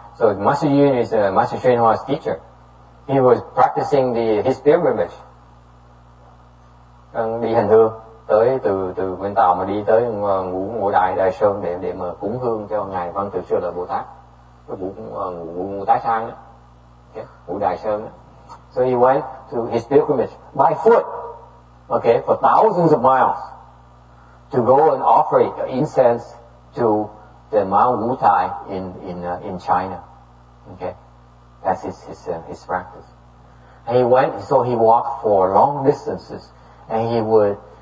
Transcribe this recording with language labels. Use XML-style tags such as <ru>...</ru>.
<en>So Master Yun is Master Thiên Hóa teacher. He was practicing his pilgrimage.</en> <vi>Đi hành hương tới từ bên Tàu mà đi tới ngũ đại Đại Sơn để mà cúng hương cho ngài Văn Tự Sư Lợi Bồ Tát, cái ngũ Tái Sang đó, okay, ngũ Đại Sơn đó.</vi> <en>So he went to his pilgrimage by foot, okay, for thousands of miles to go and offer incense to the Mount Wutai in China. Okay, that's his practice. And he walked for long distances, and he would</en>